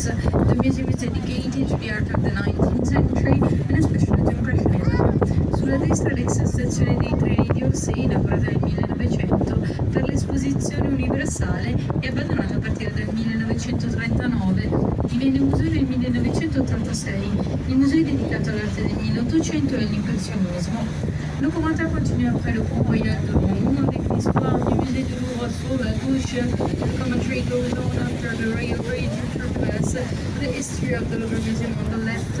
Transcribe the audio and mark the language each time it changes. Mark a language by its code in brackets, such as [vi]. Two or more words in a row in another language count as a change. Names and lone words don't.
[en] The museum is dedicated to the art of the 19th century and especially to Impressionism. [it] Sulla destra l'ex stazione dei treni di Orsay, inaugurata nel 1900 per l'esposizione universale e abbandonata a partire dal 1939. Divenne museo nel 1986. Il museo è dedicato all'arte del 1800 e all'impressionismo. [fr] Locomoteur continue après le pont Royal de Rouen avec l'histoire du musée du Louvre sur la gauche. [en] The commentary goes on after the rail bridge surpass the history of the Louvre Museum on the left.